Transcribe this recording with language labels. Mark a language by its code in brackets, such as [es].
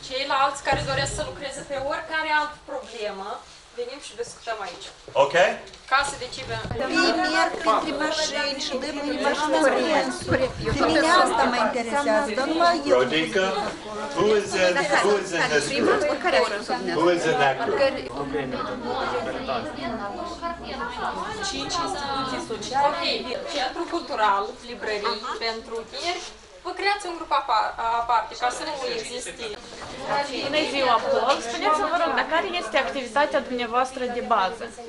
[ro] Ceilalți care doresc să lucreze pe oricare altă problemă, venim și discutăm aici. [en] Okay? [ro] Ca să decidem. Merg printre mașini și dăm în mașină pe mine asta mă interesează, dar numai eu. [en] Rodica, who is in this group? Who is in that group? [ro] 5 instituții sociale, centru cultural, librării pentru tineri. Vă creați un grup aparte, ca să nu existe. Bună ziua, Paul! Spuneți-vă, vă rog, dar care este activitatea dumneavoastră de bază?